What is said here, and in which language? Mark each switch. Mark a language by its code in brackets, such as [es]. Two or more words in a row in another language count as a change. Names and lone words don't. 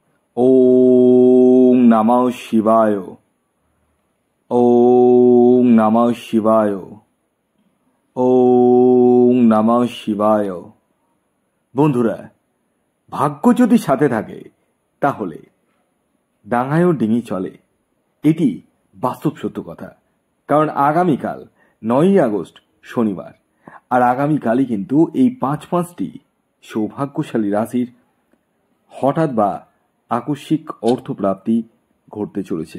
[sa] ওং নমঃ শিবায়। ওং নমঃ শিবায়। ওং নমঃ শিবায়। [bn] বন্ধুরা, ভাগ্য যদি সাথে থাকে তাহলে ডাঙায়ও ডিঙি চলে। এটি বাস্তব সত্য কথা। কারণ আগামীকাল 9ই আগস্ট শনিবার, আর আগামীকালই কিন্তু এই পাঁচটি সৌভাগ্যশালী রাশির হঠাৎ বা আকস্মিক অর্থপ্রাপ্তি ঘটতে চলেছে।